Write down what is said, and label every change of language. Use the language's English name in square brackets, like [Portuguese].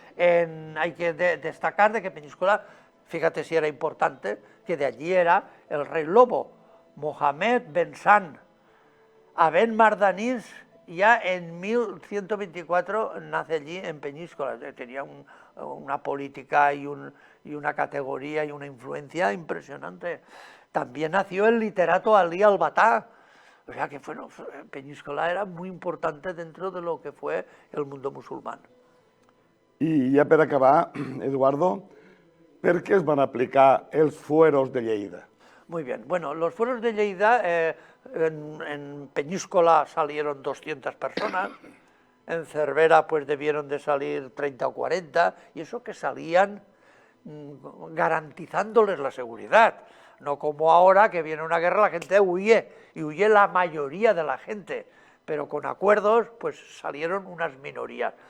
[Spanish] Hay que destacar de que Peñíscola, fíjate si era importante, que de allí era el rey lobo, Mohamed Ben San, Aben Mardanís, ya en 1124 nace allí en Peñíscola. Tenía una política y una categoría y una influencia impresionante. También nació el literato Alí Albatá, o sea que Peñíscola era muy importante dentro de lo que fue el mundo musulmán. [Catalan] I ja per acabar, Eduardo, per què es van aplicar els fueros de Lleida? [Spanish] Muy bien, bueno, los fueros de Lleida, en Peñíscola salieron 200 personas, en Cervera pues debieron de salir 30 o 40, y eso que salían garantizándoles la seguridad, no como ahora que viene una guerra la gente huye, y huye la mayoría de la gente, pero con acuerdos pues salieron unas minorías.